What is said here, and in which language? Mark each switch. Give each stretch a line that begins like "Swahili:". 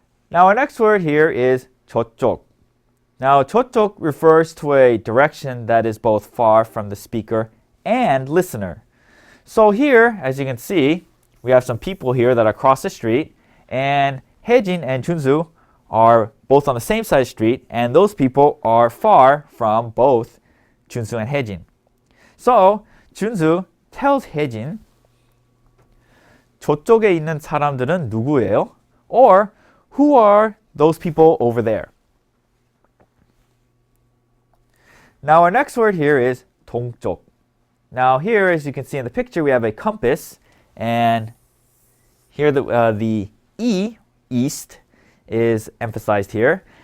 English: Now our next word here is 저쪽. Now 저쪽 refers to a direction that is both far from the speaker and listener. So here, as you can see, we have some people here that are across the street, and 혜진 and 준수 are both on the same side of the street, and those people are far from both 준수 and 혜진. So 준수 tells
Korean: 혜진 저쪽에 있는 사람들은 누구예요?
English: Or who are those people over there? Now our next word here is 동쪽. Now here, as you can see in the picture, we have a compass, and here the E, east, is emphasized here.